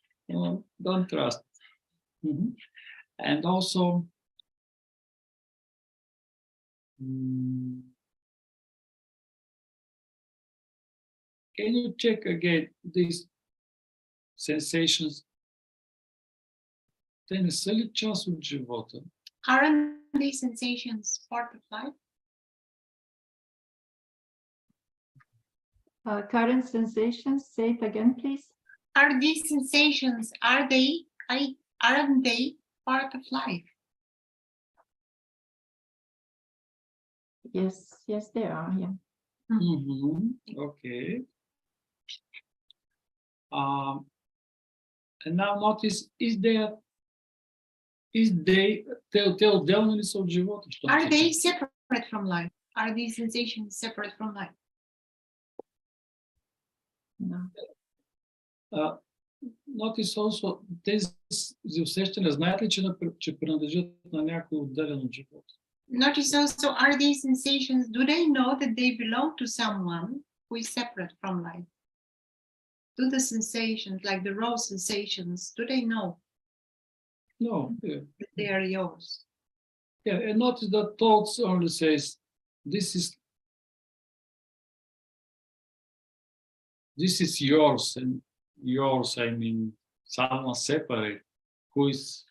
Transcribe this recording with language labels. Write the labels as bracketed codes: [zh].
[en] No, don't trust. Mm-hmm. And also, can you check again these sensations? [bg] Те не са ли част от живота? [en] Aren't these sensations part of life? Current sensations, say it again, please. Are these sensations, aren't they part of life? Yes, they are, yeah. Mm-hmm. Okay. And now notice, [bg] те отделни ли са от живота? [en] Are they separate from life? Are these sensations separate from life? No. Notice also, [bg] тези усещания, знаят ли, че принадлежат на някой отделен от живота? [en] Notice also, are these sensations, do they know that they belong to someone who is separate from life? Do the sensations, like the raw sensations, do they know No. Yeah. that they are yours? Yeah, and notice that thoughts only says, this is yours, and yours, I mean, someone separate, who is